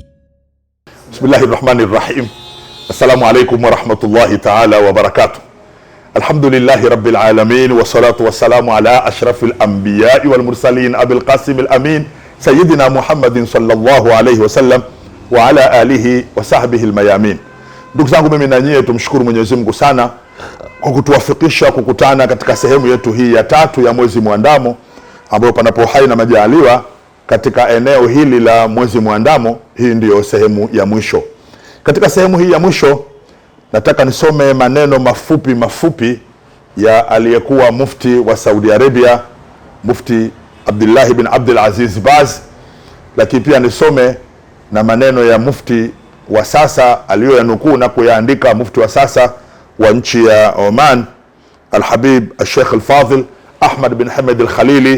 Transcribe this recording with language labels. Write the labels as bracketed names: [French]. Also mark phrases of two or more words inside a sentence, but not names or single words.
[Arabic] بسم الله الرحمن الرحيم. السلام عليكم ورحمة الله تعالى وبركاته. الحمد لله رب العالمين والصلاة والسلام على أشرف الأنبياء والمرسلين أبي القاسم الأمين سيدنا محمد صلى الله عليه وسلم وعلى آله وصحبه الميامين. [Swahili] Ndugu zangu, mimi na nyie tumshukuru Mwenyezi Mungu sana kwa kutuwafikisha kukutana katika sehemu yetu hii ya tatu ya mwezi muandamo, ambayo panapo hai na majaliwa katika eneo hili la mwezi muandamo, hii ndiyo sehemu ya mwisho. Katika sehemu hii ya mwisho nataka nisome maneno mafupi ya aliyekuwa mufti wa Saudi Arabia, Mufti Abdullah bin Abdul Aziz Baz, lakini pia nisome na maneno ya mufti wa sasa aliyoyanukuu na kuyaandika mufti wa sasa wa nchi ya Oman, Al-Habib Al-Sheikh Al-Fadhil Ahmad bin Hamad Al-Khalili.